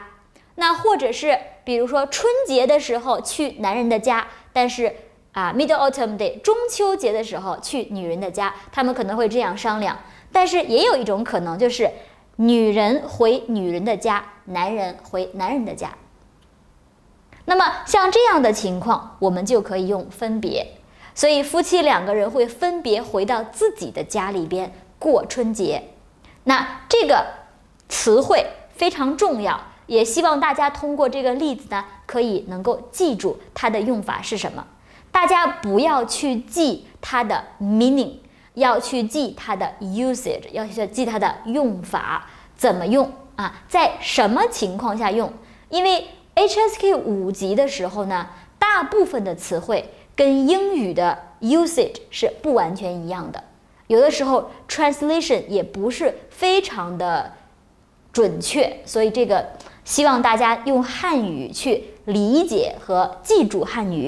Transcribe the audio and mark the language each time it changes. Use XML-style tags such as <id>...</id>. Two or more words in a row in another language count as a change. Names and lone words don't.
<zh>那或者是比如說春節的時候去男人的家，但是</zh> <en>Mid Autumn Day</en> <zh>中秋節的時候去女人的家，他們可能会這樣商量。但是也有一種可能，就是女人回女人的家，男人回男人的家。那麼像這樣的情況，我們就可以用分別。所以夫妻2個人會分別回到自己的家裡邊過春節。那這個詞彙非常重要，也希望大家通過這個例子呢，可以能夠記住它的用法是什麼。大家不要去記它的 meaning， 要去記它的 usage， 要去记它的用法，怎麼用啊？在什麼情況下用？因為 HSK 5級的時候呢，大部分的詞彙跟英語的 usage 是不完全一樣的，有的時候 translation 也不是非常的準確，所以這個希望大家用漢語去理解和記住漢語。</zh>